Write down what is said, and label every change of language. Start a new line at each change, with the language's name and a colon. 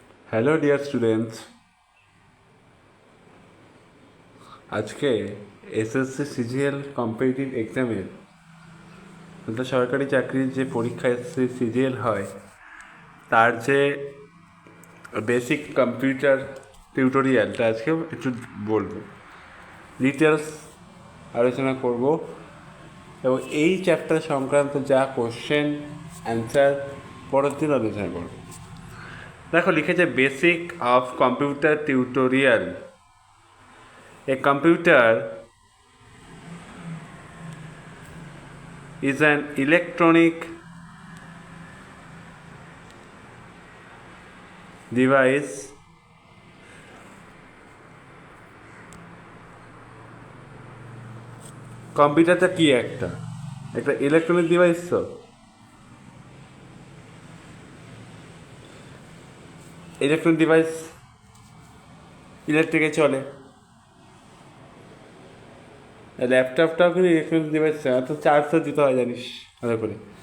Bangla: Hello dear students, আজকে SSC CGL competitive এক্সামের অর্থাৎ সরকারি চাকরির যে পরীক্ষা এসএসসি সিজিএল হয় তার যে বেসিক কম্পিউটার টিউটোরিয়ালটা আজকে একটু বলবো, ডিটেলস আলোচনা করব এবং এই চ্যাপ্টার সংক্রান্ত যা কোশ্চেন অ্যান্সার পরের দিন আলোচনা করব। দেখো লিখেছে basic of computer tutorial.
English: A computer is an electronic device
Bangla: কম্পিউটারটা কি একটা ইলেকট্রনিক ডিভাইস। তো ইলেকট্রনিক ডিভাইস ইলেকট্রিকে চলে, ল্যাপটপটাও কিন্তু ইলেকট্রনিক ডিভাইস, তো চার্জ তো দিতে হয় জানিস ভালো করে।